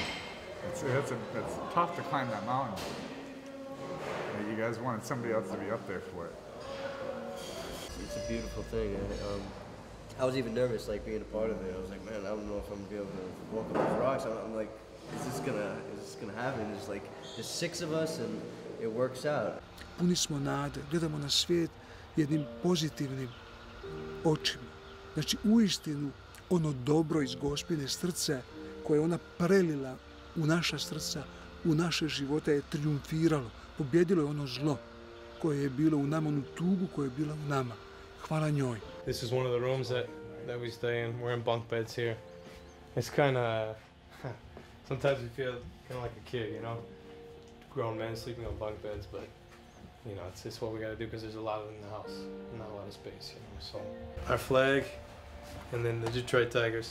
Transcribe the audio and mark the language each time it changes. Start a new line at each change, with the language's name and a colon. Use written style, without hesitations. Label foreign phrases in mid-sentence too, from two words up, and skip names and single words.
English: It's tough to climb that mountain. You guys wanted somebody else to be up there for it. It's a beautiful thing. I was even nervous, like being a part of it. I was like, man, I don't know if I'm gonna be able to walk up these rocks. I'm like, is this gonna happen? It's like there's 6 of us and it works out.
Croatian: Puni smo nade, gledamo na svijet jednim pozitivnim očima. Znači, uistinu, ono dobro iz Gospine srce koje ona prelila u naša srca, u naše živote je triumfiralo. Pobjedilo je ono zlo koje je bilo u nama, onu tugu koja je bila u nama. Hvala njoj.
English: This is one of the rooms that we stay in. We're in bunk beds here. It's kind of, sometimes you feel kind of like a kid, you know? Grown men sleeping on bunk beds, but you know, it's what we got to do because there's a lot of them in the house, not a lot of space, you know. So our flag, and then the Detroit Tigers.